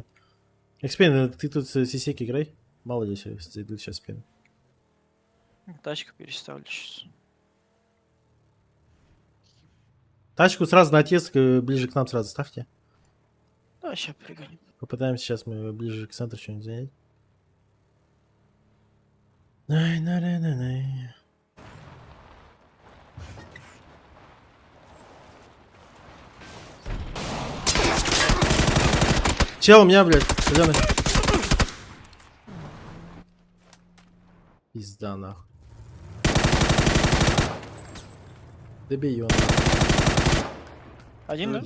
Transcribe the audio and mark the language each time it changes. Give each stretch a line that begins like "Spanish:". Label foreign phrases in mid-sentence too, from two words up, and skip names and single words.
Russian: Экспейн, ты тут с сисек играй. Мало ли зайдут сейчас спину. Тачку переставлю сейчас. Тачку сразу на отъезд, ближе к нам сразу ставьте. Да, сейчас пригоним. Попытаемся сейчас мы ближе к центру что-нибудь занять. Най-най-най-най-най. Чел у меня, блядь, зеленый. Пизда нахуй. Добей его нахуй. Один, да?